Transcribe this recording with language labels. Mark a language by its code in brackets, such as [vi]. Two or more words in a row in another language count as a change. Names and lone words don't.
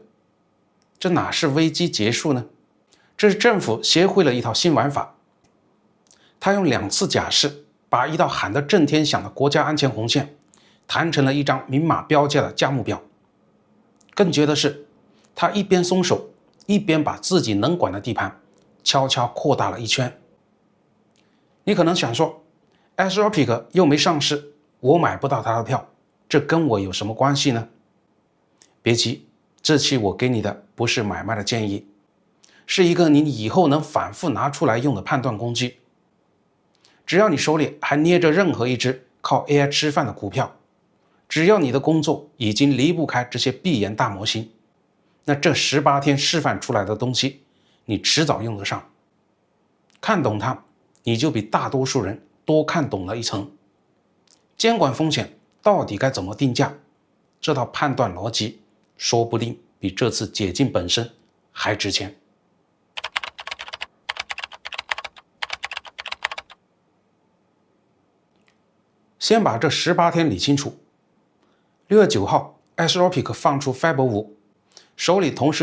[zh] 這哪是危機結束呢？這是政府學會了一套新玩法。他用2次假釋，把一道喊得震天響的國家安全紅線談成了一張明碼標價的價目表。更絕的是，他一邊鬆手，一邊把自己能管的地盤悄悄擴大了一圈。你可能想說 Anthropic 又沒上市，我買不到他的票，這跟我有什麼關係呢？別急，這期我給你的不是買賣的建議，是一個你以後能反復拿出来用的判断工具。只要你手裡還捏着任何一只靠 AI 吃飯的股票，只要你的工作已經離不開這些闭源大模型，那這18天示範出來的東西，你遲早用得上。看懂它，你就比大多數人多看懂了一層。監管風險到底該怎麼定價？這套判斷邏輯，說不定比這次解禁本身還值錢。先把這18天理清楚。6月9號 Anthropic 放出 Fab 5，手裡同